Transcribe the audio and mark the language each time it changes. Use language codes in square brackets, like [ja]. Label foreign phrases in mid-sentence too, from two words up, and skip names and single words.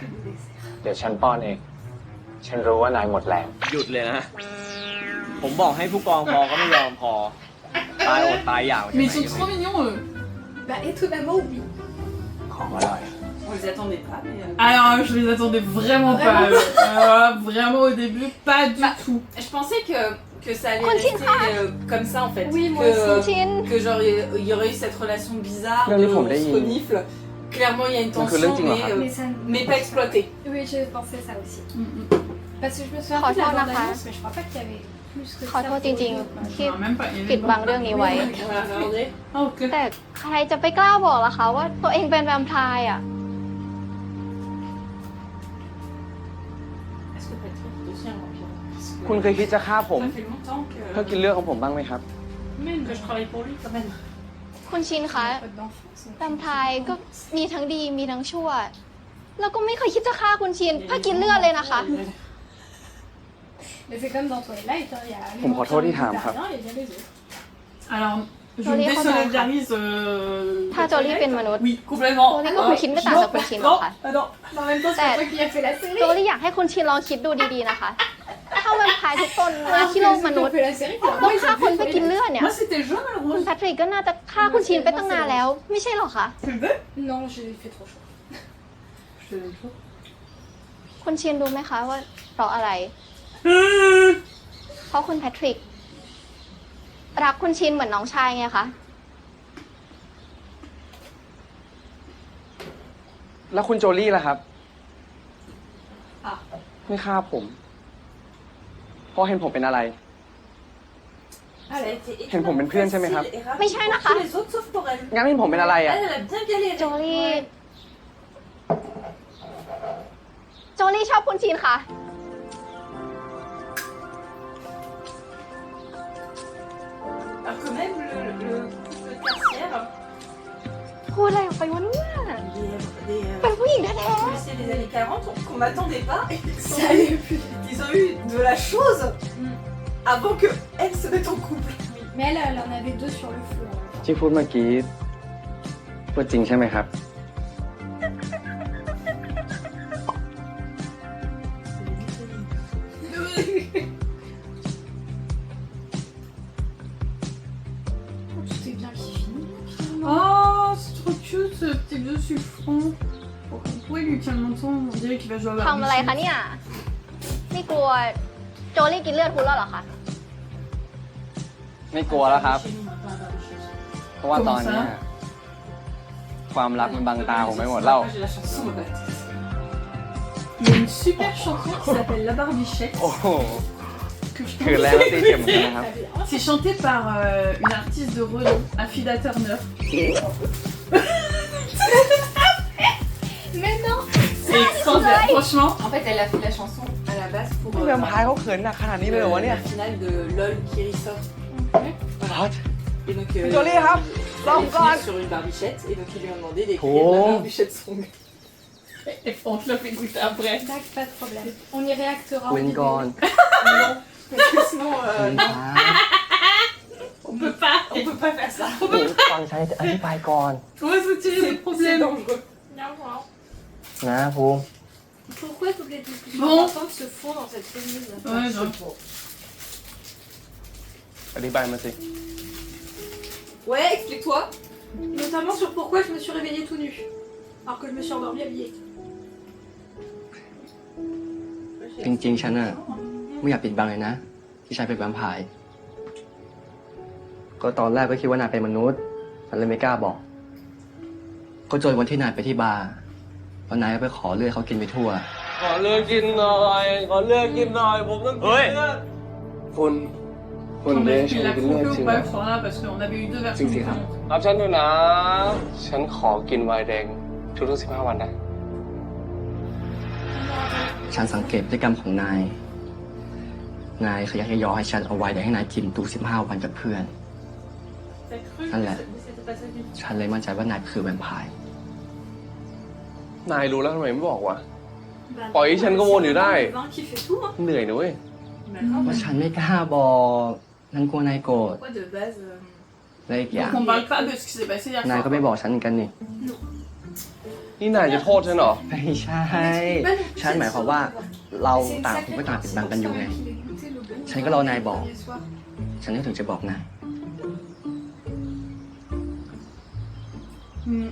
[th] เดี๋ยวฉันป้อนเอง ฉันรู้ว่านายหมดแรง หยุดเลยนะ ผมบอกให้ผู้กองพอก็ไม่ยอมพอ ตายอดตายอยาก [fr] Mais ils sont trop mignons eux. Bah, étonnamment, oui. [th] ของอร่อย [fr] On les attendait pas, mais. Alors je les attendais vraiment pas. Vraiment au début, pas du tout. Je pensais que ça allait Continue. rester comme ça en fait. Oui, moi que, aussi. [th] คุณชิน [fr] que genre il y aurait eu cette relation bizarre, Non, mais de, faut on me se dire. renifle. Clairement il y a une Donc, tension, lundi, mais, on va Mais ça. mais pas exploitée. Oui, je pensais ça aussi. Mm. Parce que je me souviens [th] ขอ [fr] plus de [th] โท [fr] la [th] ษนะคะ [fr] bande-annonce, mais je crois pas qu'il y avait plus que [th] ขอ [fr] ça. [th] โทษจริงๆ ที่ [fr] Non, même pas. Il y avait [th] ปิดบัง [fr] pas- [th] เรื่องนี้ไว้ [fr] Voilà, regardez. Ah, ok. [th] แต่ใครจะไปกล้าบอกล่ะคะว่าตัวเองเป็นแวมไพร์อ่ะ [fr] Est-ce que Patrick est aussi un vampire? Parce que [th] คุณเคยคิดจะฆ่าผม [fr] ça fait longtemps [th] เพื่อกินเลือดของผมบ้างไหมครับ [fr] que je travaille pour lui quand même. [th] คุณชินคะ [fr] Pas d'enfance. [th] แวมไพร์ก็มีทั้งดีมีทั้งชั่ว แล้วก็ไม่เคยคิดจะฆ่าคุณชินเพื่อกินเลือดเลยนะคะ [fr] Mais c'est comme dans Twilight, hein, il y a les [th] ผมขอโทษที่ถามครับ [fr] menteurs, il y a les autres. Alors, je Jolie me Rosa. désolidarise. [th] ถ้าโจลี่เป็นมนุษย์ [fr] Oui, complètement. [th] โจลี่ก็คงคิดไม่ต่างจากคุณชินหรอกค่ะ [fr] non. En même temps, [th] แต่ [fr] C'est toi qui as fait la série. [th] โจลี่อยากให้คุณชินลองคิดดูดีๆนะคะ ถ้าแวมไพร์ทุกตนมาที่โลกมนุษย์ [fr] fait la série. [th] ต้องฆ่าคนเพื่อกินเลือดเนี่ย [fr] moi c'était jaune ou [th] คุณ [fr] rouge? [th] แพทริกก็น่าจะฆ่าคุณชินไปตั้งนานแล้ว ไม่ใช่หรอคะ [fr] Tu le veux? Non, j'ai fait trop chaud. Je te le veux. [th] คุณชินรู้ไหมคะว่าเพราะอะไร เพราะคุณแพทริก รักคุณชินเหมือนน้องชายไงคะ แล้วคุณโจลี่ล่ะครับ อ่ะ ไม่ฆ่าผม เพราะเห็นผมเป็นอะไร [fr] Ça a été [th] เห็นผมเป็นเพื่อนใช่ไหมครับ [fr] facile et rapide [th] ไม่ใช่นะคะ [fr] pour tous les autres sauf pour elle. [th] งั้นเห็นผมเป็นอะไรอ่ะ [fr] Elle, elle a bien galéré. [th] โจลี่ โจลี่ชอบคุณชินค่ะ [fr] Alors que même le couple tertiaire, [th] พูดอะไรออกไปวะเนี่ย [fr] des [th] เป็นผู้หญิงแท้ [fr] policiers des années 40 qu'on n'attendait pas, Ça allait plus. ils ont eu de la chose avant que elle se mette en couple. Mais elle en avait deux sur le feu. hein. [th] ที่พูดเมื่อกี้พูดจริงใช่ไหมครับ [fr] Tout est bien qui finit. Oh, c'est trop cute ce petit dessus front. Pourquoi il lui tient le menton? On dirait qu'il va jouer à [th] ๆทำอะไรคะเนี่ย ไม่กลัวโจลี่กินเลือดคุณแล้วเหรอคะ ไม่กลัวแล้วครับ [fr] Chez nous, on a plein de choses. [th] เพราะว่าตอนเนี้ยความรักมันบังตาผมไม่หมดแล้ว [fr] J'ai la chanson dans la tête. Il y a une super chanson qui s'appelle La Barbichette. [th] โอ้โห [fr] Que je [th] คือ [fr] pense- [th] แรงแล้วตีเจ็บเหมือนกันนะครับ [fr] C'est chanté par une artiste de renom, Afida Turner. Mais non. C'est extraordinaire, franchement. En fait, elle a fait la chanson à la base pour [th] แวมไพร์เขาเขินหนักขนาดนี้เลยเหรอวะเนี่ย [fr] la finale de LOL qui ressort. [th] ฮอต [fr] Et donc, Jolie, hein. elle Long est gone. venue sur une barbichette et donc ils lui ont demandé d'écrire Oh. la barbichette song. Et on te le fait écouter après. Tac, pas de problème. On y réactera. en [th] วิน [fr] vidéo. [th] ก่อน [fr] Non, parce que sinon, [th] วิน [fr] non, [th] ครับ [fr] On peut pas. on peut pas faire ça. ฟังฉันอธิบายก่อน Ouais, c'est le C'est problème. dangereux. Non, [th] นะภูมิ [fr] Pourquoi toutes les discussions Bon. importantes se font dans cette chemise Ouais, non. [th] อธิบายมาสิ [fr] Ouais, explique-toi. Notamment sur pourquoi je me suis réveillée tout nue. Alors que je me suis endormie habillée. [th] จริงๆ ฉันอะไม่อยากปิดบังเลยนะ ที่ฉันเป็นแวมไพร์ก็ตอนแรกก็คิดว่านายเป็นมนุษย์ ฉันเลยไม่กล้าบอก ก็จนวันที่นายไปที่บาร์แล้วนายก็ไปขอเลือดเขากินไปทั่ว ขอเลือกกินหน่อย ขอเลือกกินหน่อย ผมต้องกินเลือด คุณ [fr] On [th] เลี้ยง [fr] a [th] ฉั [fr] pris [th] น [fr] la [th] กินเลือด [fr] croquée [th] จริ [fr] ou [th] งเหร [fr] pas [th] อ [fr] ce soir-là parce qu'on avait eu deux versions Si, si, différentes. [th] รับฉันด้วยนะ ฉันขอกินไวน์แดงทุกๆ15 วันนะ ฉันสังเกตพฤติกรรมของนาย นายขยันขยอให้ฉันเอาไว้ได้ให้นายกินทุก15 วันกับเพื่อน [fr] T'as cru Ah que là. c'était pas ça du tout. [th] ฉันเลยมั่นใจว่านายคือแวมไพร์ นายรู้แล้วทำไมไม่บอกวะ [fr] Bah, Bon, il tient comme on est là, c'est et- le vin qui fait tout, hein. [th] เหนื่อยนะเว้ย [fr] D'accord. [th] ว่าฉันไม่กล้าบอกนั่นกลัวนายโกรธ [fr] Moi, de base. [th] และอีกอย่าง [fr] Donc on parle pas de ce qui s'est passé hier [th] นาย [fr] soir. [th] ก็ไม่บอกฉันเหมือนกันนี่ นี่นายจะโทษฉันเหรอ ไม่ใช่ ฉันหมายความว่าเราต่างคนก็ต่างปิดบังกันอยู่ไง ฉันก็รอนายบอก ฉันก็ถึงจะบอกนาย Hmm.